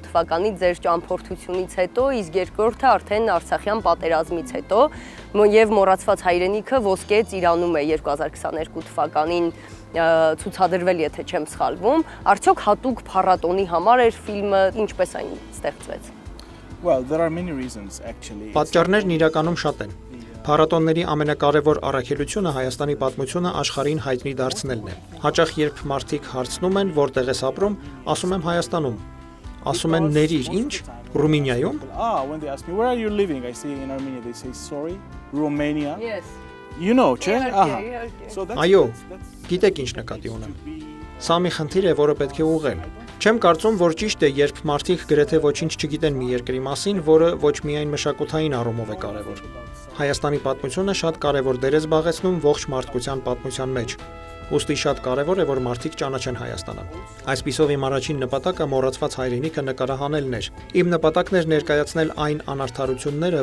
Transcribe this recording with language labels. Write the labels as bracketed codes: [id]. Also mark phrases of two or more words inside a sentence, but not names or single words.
[hy] թվականի ձեր ճամփորդությունից հետո, իսկ երկրորդը արդեն Արցախյան պատերազմից հետո, եւ Մոռացված հայրենիքը ոսկե ծիրանում է 2022 թվականին ցուցադրվել, եթե չեմ սխալվում, արդյոք հատուկ փառատոնի համար էր ֆիլմը, ինչպես այն ստեղծվեց։ [en] Well, there are many reasons actually. [hy] Պատճառներն իրականում շատ են։ Փառատոնների ամենակարևոր առաքելությունը Հայաստանի պատմությունը աշխարհին հայտնի դարձնելն է։ Հաճախ երբ մարդիկ հարցնում են, որտեղ ես ապրում, ասում եմ Հայաստանում։ Ասում են ներիր, ինչ, Ռումինիայում։ [en] When they ask me where are you living, I say in Armenia, they say sorry, Romania. Yes. You know, չէ՞։ So that's [hy] Այո, գիտեք ինչ նկատի ունեմ։ Սա մի խնդիր է, որը պետք է ուղղել։ Չեմ կարծում, որ ճիշտ է, երբ մարդիկ գրեթե ոչինչ չգիտեն մի երկրի մասին, որը ոչ միայն մշակութային առումով է կարևոր։ Հայաստանի պատմությունը շատ կարևոր դեր է զբաղեցնում ողջ մարդկության պատմության մեջ։ Ուստի շատ կարևոր է, որ մարդիկ ճանաչեն Հայաստանը։ Այսպիսով իմ առաջին նպատակը Մոռացված հայրենիքը նկարահանելն էր։ Իմ նպատակն էր ներկայացնել այն անարդարությունները,